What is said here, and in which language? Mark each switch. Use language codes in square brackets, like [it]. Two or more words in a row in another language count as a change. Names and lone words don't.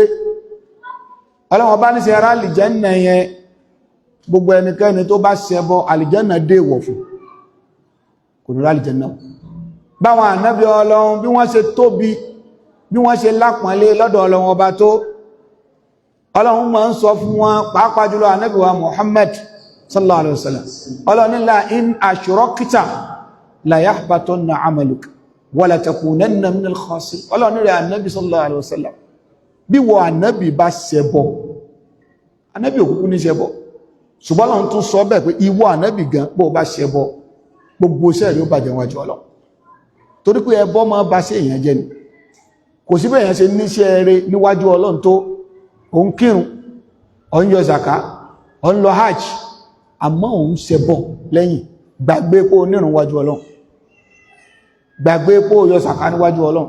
[yo] Ọlọ́run ọba ní ṣe ara àlìjẹ́nà yẹn, gbogbo ẹnikẹ́ni tó bá ṣẹbọ àlìjẹ́nà dé ìwọ̀ fún, kò ní àlìjẹ́nà. Báwọn ànábì Ọlọ́run bí wọ́n ṣe tóbi, bí wọ́n ṣe lápọ̀nlé lọ́dọ̀ Ọlọ́run ọba tó, Ọlọ́run máa ń sọ fún wọn, pàápàá jùlọ ànábì wa Muhammad [ar] صلى الله عليه وسلم. [yo] Ọlọ́run ní [ar] لئن أشركت ليحبطن عملك ولتكونن من الخاسرين. [yo] Ọlọ́run ní rẹ̀ ànábì [ar] صلى الله عليه وسلم, [yo] bí wọ ànábì bá ṣẹbọ, ànábì òkúkú ní ṣẹbọ, ṣùgbọ́n Ọlọ́run tún sọ bẹ́ẹ̀ pé ìwọ ànábì gan pé ó bá ṣẹbọ, gbogbo iṣẹ́ rẹ̀ ó bàjẹ́ wájú Ọlọ́run. Torí pé ẹbọ máa bá ṣe èèyàn jẹ́ ni. Kò sí bẹ́ẹ̀ yẹn ṣe níṣẹ́ rẹ̀ níwájú Ọlọ́run tó, ó ń kírun, ó ń yọ zaka, ó ń lọ hajj, àmọ́ òun ṣẹbọ lẹ́yìn, gbàgbé pé ó nírun wájú Ọlọ́run, gbàgbé pé ó yọ zaka níwájú Ọlọ́run.